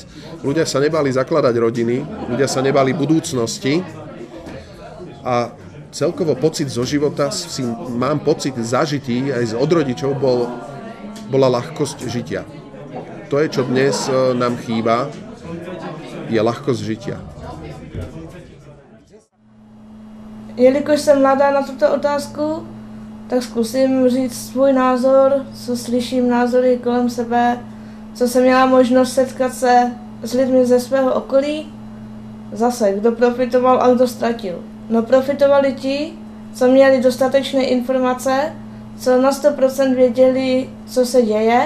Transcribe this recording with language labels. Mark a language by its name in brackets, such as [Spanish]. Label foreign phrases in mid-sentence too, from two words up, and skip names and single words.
[Slovak] Ľudia sa nebáli zakladať rodiny, ľudia sa nebáli budúcnosti a celkovo pocit zo života mám pocit zažitý aj od rodičov bola ľahkosť žitia. To je, čo dnes nám chýba, je ľahkosť žitia. [Czech] Jelikož jsem mladá na tuto otázku, tak zkusím říct svůj názor, co slyším názory kolem sebe, co jsem měla možnost setkat se s lidmi ze svého okolí. Zase, kdo profitoval a kdo ztratil. No profitovali ti, co měli dostatečné informace, co na 100% věděli, co se děje.